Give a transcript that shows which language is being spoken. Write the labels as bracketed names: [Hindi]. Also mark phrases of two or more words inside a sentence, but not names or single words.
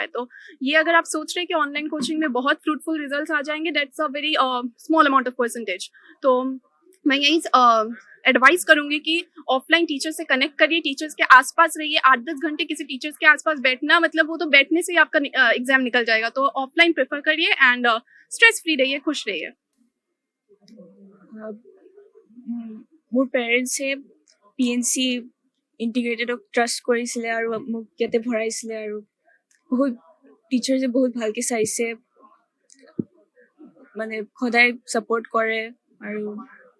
[Hindi] तो ये अगर आप सोच रहे हैं कि [English] online coaching [Hindi] में बहुत [English] fruitful results [Hindi] आ जाएंगे, [English] that's a very small amount of percentage. [Hindi] तो मैं यही एडवाइस करूंगी कि [English] offline teacher [Hindi] से कनेक्ट करिए, टीचर्स के आसपास रहिए। 8-10 घंटे किसी टीचर्स के आसपास बैठना मतलब वो तो बैठने से ही आपका एग्जाम निकल जाएगा। तो [English] offline prefer [Hindi] करिए [English] and stress free [Hindi] रहिए, खुश रहिए। [Assamese] মোৰ পেৰেণ্টছে PNC ইণ্টিগ্ৰেটেডক ট্ৰাষ্ট কৰিছিলে আৰু মোক ইয়াতে ভৰাইছিলে আৰু বহুত টিচাৰ্ছে বহুত ভালকৈ চাইছে, মানে সদায় ছাপোৰ্ট কৰে আৰু